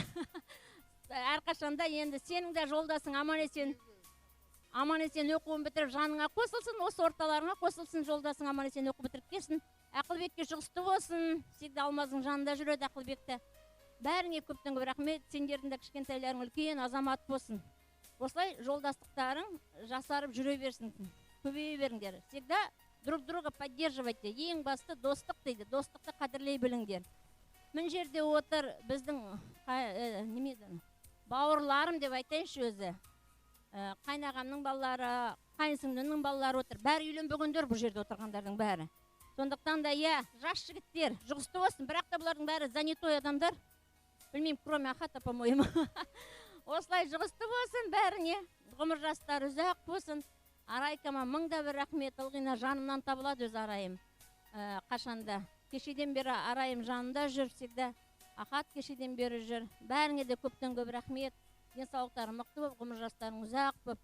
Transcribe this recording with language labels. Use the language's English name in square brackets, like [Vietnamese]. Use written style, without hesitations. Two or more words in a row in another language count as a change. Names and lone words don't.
[Kazakh] Әрқашанда енді сенің де жолдасың аман есен оқуын бітіріп жаныңа қосылсын, осы орталарыңа қосылсын, жолдасың аман есен оқу бітіріп келсін. Ақылбекке жұғысты болсын, всегда Алмаздың жанында жүреді Ақылбекті. Бәріңе көптен көп рахмет, сендердің де кішкентайларың үлкен азамат болсын. Осылай жолдастықтарың жасарып жүре берсін, көбейе беріңдер. [Russian] Всегда друг друга поддерживайте. [Kazakh] Ең басты достық дейді, достықты қадірлей біліңдер. Мін жерде отыр біздің бауырларым деп айтайыншы өзі. Қайнағамның балалары, қайынсіңдінің балалары отыр. Бәрі үйленбегендер бұл жерде отырғандардың бәрі. Сондықтан да жас жігіттер жұғысты болсын, бірақ та бұлардың бәрі занятой адамдар. Білмеймін, [Russian] кроме Ахата, по-моему. [Kazakh] Осылай жұғысты болсын бәріне, ғұмыр жастары ұзақ болсын. Арайкама мыңда бір рахмет, ылғина жанымнан табылады өз Арайым. Қашанда. Кешеден бері Арайым жанында жүр, всегда. Ахат кешеден бері жүр. Бәріңе де көптен көп рахмет. Денсаулықтары мықты болып, ғұмыр жастарың ұзақ болып.